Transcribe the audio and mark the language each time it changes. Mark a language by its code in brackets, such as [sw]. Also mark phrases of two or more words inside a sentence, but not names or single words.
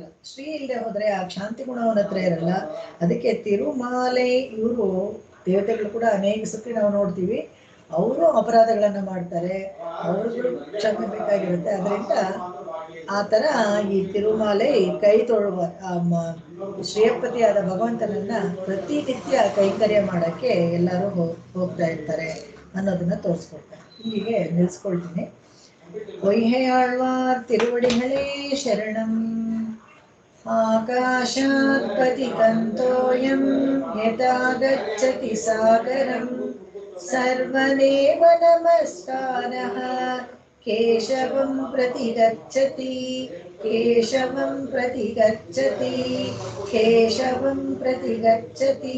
[kn] ಶ್ರೀ ಇಲ್ಲದೆ ಹೋದ್ರೆ ಆ ಶಾಂತಿ ಗುಣ ಅವನ ಹತ್ರ ಇರಲ್ಲ. ಅದಕ್ಕೆ ತಿರುಮಾಲೆ ಇವರು ದೇವತೆಗಳು ಕೂಡ ಅನೇಕ ಸತಿ ನಾವು ನೋಡ್ತೀವಿ, ಅವರು ಅಪರಾಧಗಳನ್ನ ಮಾಡ್ತಾರೆ, ಅವ್ರಿಗೂ ಕ್ಷಮೆ ಬೇಕಾಗಿರುತ್ತೆ. ಅದರಿಂದ ಆ ತರ ಈ ತಿರುಮಾಲೆ ಕೈ ತೊಳುವ ಶ್ರೀಯಪತಿಯಾದ ಭಗವಂತನನ್ನ ಪ್ರತಿನಿತ್ಯ ಕೈಂಕರ್ಯ ಮಾಡಕ್ಕೆ ಎಲ್ಲರೂ ಹೋಗ್ತಾ ಇರ್ತಾರೆ ಅನ್ನೋದನ್ನ ತೋರಿಸ್ಕೊಡ್ತಾರೆ. ಇಲ್ಲಿಗೆ ನಿಲ್ಸ್ಕೊಳ್ತೀನಿ. [ta] பொய்கையாழ்வார் திருவடிகளே ಶರಣಂ. [sa] ಆಕಾಶಾತ್ ಪತಿತಂತೋಯಂ ಯಥಾ ಗಚ್ಚತಿ ಸಾಗರಂ ಸರ್ವದೇವ ನಮಸ್ಕಾರಃ ಕೇಶವಂ ಪ್ರತಿ ಗಚ್ಚತಿ ಕೇಶವಂ ಪ್ರತಿ ಗಚ್ಚತಿ ಕೇಶವಂ ಪ್ರತಿ ಗಚ್ಚತಿ.